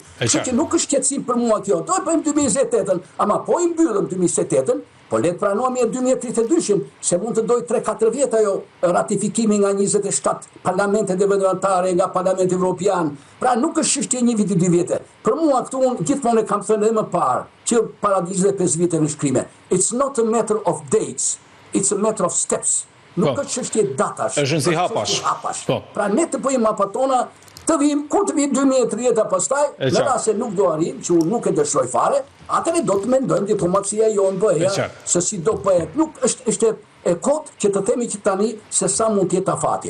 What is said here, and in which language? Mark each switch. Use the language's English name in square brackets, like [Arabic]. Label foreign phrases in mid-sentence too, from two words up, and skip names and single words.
[Albanian] Kështu që nuk është qetësim për mua kjo. Do të bëjmë 2028-ën, ama po i mbyllëm 2028-ën, po le të pranohemi 2032-shin, se mund të dojë 3-4 vjet ajo ratifikimi nga 27 parlamentet vendimtare, nga Parlamenti Evropian. Pra nuk është çështje një viti 2 vjetë. Për mua këtu unë gjithmonë e kam thënë edhe më parë, që para 25 vite në shkrime. [English] It's not a matter of dates, it's a matter of steps. [Albanian] Nuk është çështje datash. Është si hapash. Pra ne të bëjmë hapat tona, kur të vijë 2030 pastaj, në rast se nuk do arrijmë, që unë nuk e dëshiroj fare, atëherë do të mendojmë diplomacia jonë BE-ja, se si do bëhet. Nuk është e kot që të themi që tani se sa mund të jetë afati.